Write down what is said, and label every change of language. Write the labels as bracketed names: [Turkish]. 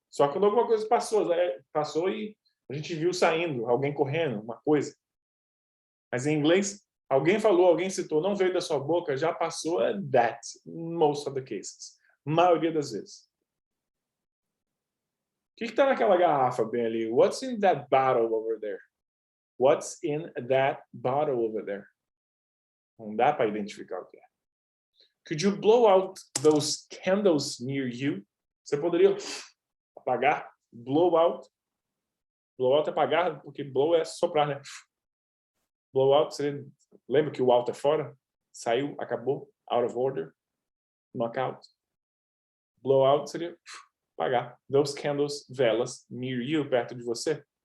[Portuguese] Só quando alguma coisa passou e a gente viu saindo, alguém correndo, uma coisa. Mas em inglês, alguém falou, alguém citou, não veio da sua boca, já passou, é that, [English] in most of the cases. [Portuguese] Maioria das vezes. O que está naquela garrafa bem ali? [English] What's in that bottle over there? What's in that bottle over there? [Portuguese] Não dá para identificar o que é. [English] Could you blow out those candles near you? [Portuguese] Você poderia apagar? Blow out. Blow out é apagar, porque blow é soprar, né? Blow out, você lembra que o out é fora? [English] Saiu, acabou, out of order, knockout. [Portuguese] Blow out seria apagar. Those candles, velas, near you, perto de você.